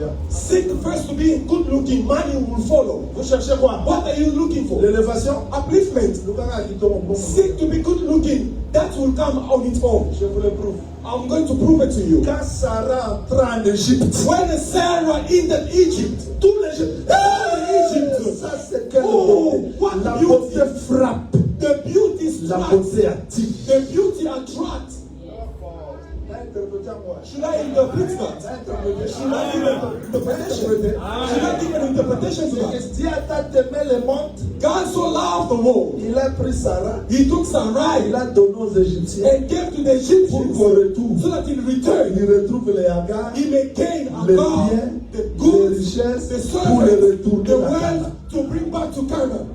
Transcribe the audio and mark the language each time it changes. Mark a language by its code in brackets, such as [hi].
[en] Seek first to be good looking, money will follow. [fr] Vous cherchez quoi? [en] What are you looking for? [fr] L'élévation? [en] Upliftment. Seek to be good looking, that will come on its own. [fr] Je vous le prouve. [en] I'm going to prove it to you. [fr] Quand Sarah entra en Égypte, [en] When Sarah entered Egypt, [fr] tout l'Égypte, ça c'est quelle beauté. [en] what [fr] La [en] beauty. [fr] beauté frappe, [en] The beauty [fr] la [en] strikes, [fr] beauté attire. [en] the beauty attracts. Should I interpret that? Should I give an interpretation? Should I give an interpretation to that? [fr] Dieu a tant aimé le monde, [en] God so loved the world, [fr] il a pris Sarah, [en] He took [fr] il [en] Sarai [fr] a donné aux Égyptiens [en] and gave to the [fr] pour [en] Egyptians [fr] qu'au retour, [en] so that in return [fr] il retrouve les Hagar, [en] He may gain [fr] les [en] Agar, [fr] biens, [en] the [fr] les [en] goods, [fr] richesses [en] the [fr] pour les [en] servants, [fr] retourner [en] the [fr] à Canaan. [en] wealth to bring back to Canaan.